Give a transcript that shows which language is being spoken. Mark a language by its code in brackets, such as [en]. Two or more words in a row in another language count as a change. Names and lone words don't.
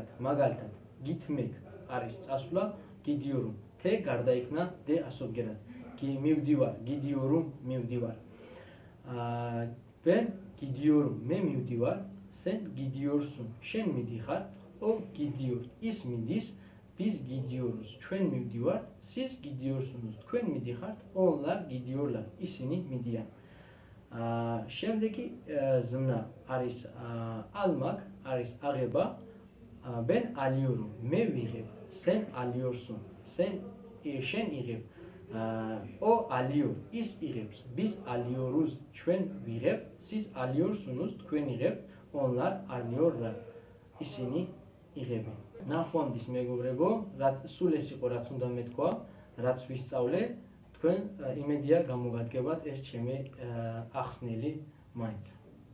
[ka] მაგალითად, გითმეკ არის წასვლა, გიდიორუმ. თე გარდაიქმნა დე ასობგერად. მივდივარ, გიდიორუმ, მივდივარ. [tr] ben gidiyorum, [ka] მე მივდივარ, [tr] sen gidiyorsun, [ka] შენ მიდიხარ, [tr] o gidiyor, [ka] ის მიდის, [tr] biz gidiyoruz, [ka] ჩვენ მივდივართ, [tr] siz gidiyorsunuz, [ka] თქვენ მიდიხართ, [tr] onlar gidiyorlar, [ka] ისინი მიდიან. შემდეგი ზმნა არის almak, არის აღება, [tr] ben alıyorum, [ka] მე ვიღებ, [tr] sen alıyorsun, [ka] შენ იღებ, [tr] o alıyor, [ka] ის იღებს, [tr] biz alıyoruz, [ka] ჩვენ ვიღებ, [tr] siz alıyorsunuz, [ka] თქვენ იღებთ, [tr] onlar alıyorlar, [ka] ისინი იღებენ. ნახვამდის მეგობრებო, სულ ეს იყო რაც უნდა მეთქვა, რაც ვისწავლე, თქვენ იმედია გამოგადგებათ ეს ჩემი ახსნილი მაინც.